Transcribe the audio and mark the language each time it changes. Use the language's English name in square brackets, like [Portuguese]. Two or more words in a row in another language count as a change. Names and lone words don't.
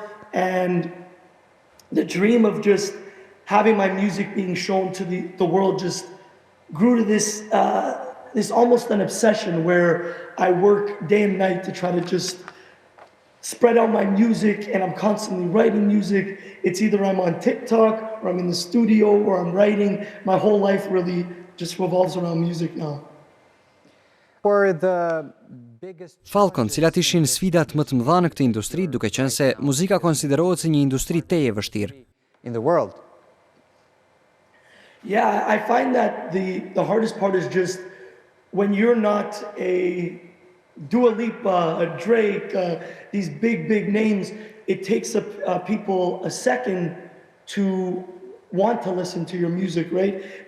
[English] And the dream of just having my music being shown to the world just grew to this almost an obsession where I work day and night to try to just spread out my music, and I'm constantly writing music. It's either I'm on TikTok or I'm in the studio or I'm writing. My whole life really just revolves around music now. Falcon, [Albanian] cilat ishin sfidat më të mëdha në këtë industri, duke qenë se muzika konsiderohet si një industri teje vështirë [English] in the world? Yeah, I find that the hardest part is just when you're not a Dua Lipa, a Drake, these big names, it takes people a second to want to listen to your music, right?